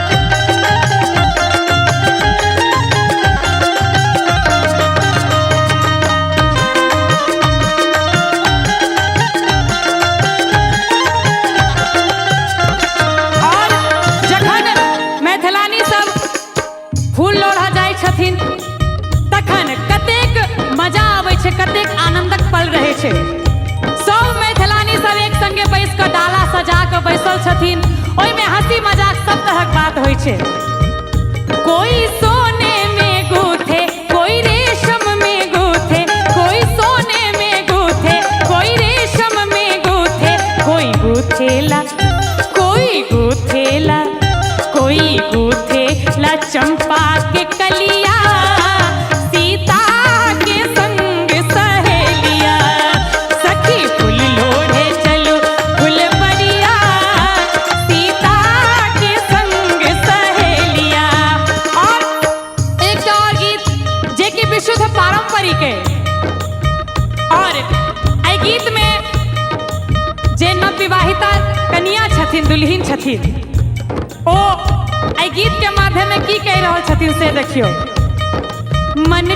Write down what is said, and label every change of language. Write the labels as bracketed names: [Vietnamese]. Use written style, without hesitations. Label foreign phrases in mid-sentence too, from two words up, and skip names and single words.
[Maithili] और जखन मैथिलानी सब फूल लोढ़ा जाइ छथिन तखन कतेक मजा आबै छै, कतेक आनंदक पल रहै छै। सब मैथिलानी सब एक संगे बैस कऽ डाला सजा कऽ बैसल छथिन, ओहिमे हंसी मजाक सब तरहक बात होइ छै। कोई सोने में गूथे, कोई रेशम में गूथे, कोई सोने में गूथे, कोई रेशम में गूथे, कोई गूथेला, कोई गूथेला, कोई गूथेला चंपा के कलिया, सीता के संग सहेलिया, सखी फूल लोढ़े चलू फुलबरिया, सीता के संग सहेलिया। और एक और गीत जे कि विशुद्ध पारंपरिक है, और एहि गीत में जे नवविवाहिता कन्या छथिन, दुल्हिन छथिन, ओ एहि गीत के माध्यम में की कह रहल छथिन से देखियो।